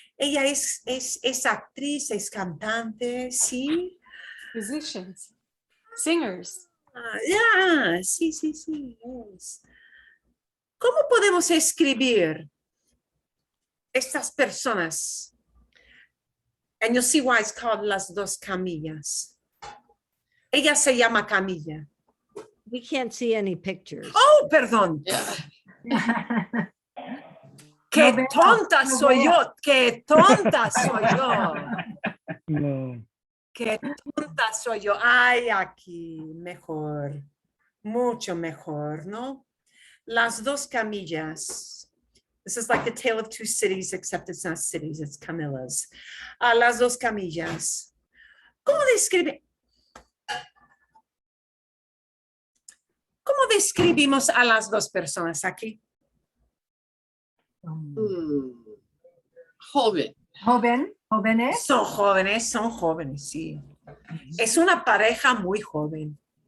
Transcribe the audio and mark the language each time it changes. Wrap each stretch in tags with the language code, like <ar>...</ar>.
<es>Ella es actriz, es cantante, ¿sí?</es> <en>Musicians, singers. Yeah, sí, yes.</en> <es>¿Cómo podemos escribir estas personas?</es> <en>And you'll see why it's called Las Dos Camillas.</en> <es>Ella se llama Camilla.</es> <en>We can't see any pictures.</en> <es>Oh, perdón. Qué tonta soy yo, qué tonta soy yo. No. Qué tonta soy yo. Ay, aquí, mejor, mucho mejor, ¿no? Las Dos Camillas.</es> <en>This is like the tale of two cities, except it's not cities, it's Camillas.</en> <es>Las Dos Camillas. ¿Cómo describimos a las dos personas aquí? Joven. Jóvenes. Son jóvenes, sí. Es una pareja muy joven.</es>